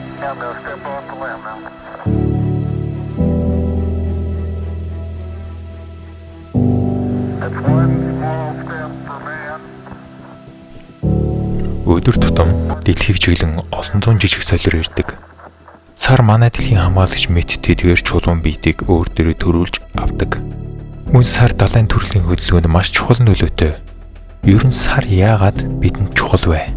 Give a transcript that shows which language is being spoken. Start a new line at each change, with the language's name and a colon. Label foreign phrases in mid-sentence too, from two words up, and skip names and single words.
English: time to step off the limb now. That's one small step for man.
Mongolian: Өдөр тутам дэлхийг чиглэн олон зуун жижиг солиор ирдэг. Сар манай дэлхийн хамгаалагч мэт тэдгээр чулуун биедийг өөр дөрөө төрүүлж авдаг. Мөн сар далайн төрлийн хөдөлгөөнд маш чухал нөлөөтэй. Ер нь сар яагаад бидэнд чухал вэ?